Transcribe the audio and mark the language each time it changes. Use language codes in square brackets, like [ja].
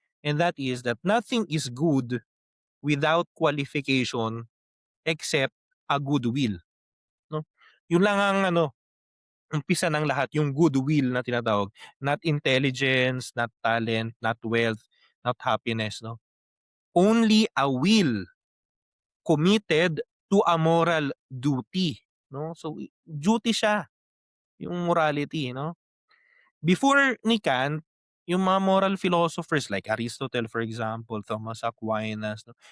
[en] And that is that nothing is good without qualification except a good will, no? [tl] Yun lang ang ano, umpisa ng lahat, yung goodwill na tinatawag. [en] Not intelligence, not talent, not wealth, not happiness, no? Only a will committed to a moral duty, no? [tl] So, duty siya, yung morality, no? [en] Before ni Kant, yung mga moral philosophers like Aristotle, for example, Thomas Aquinas, no?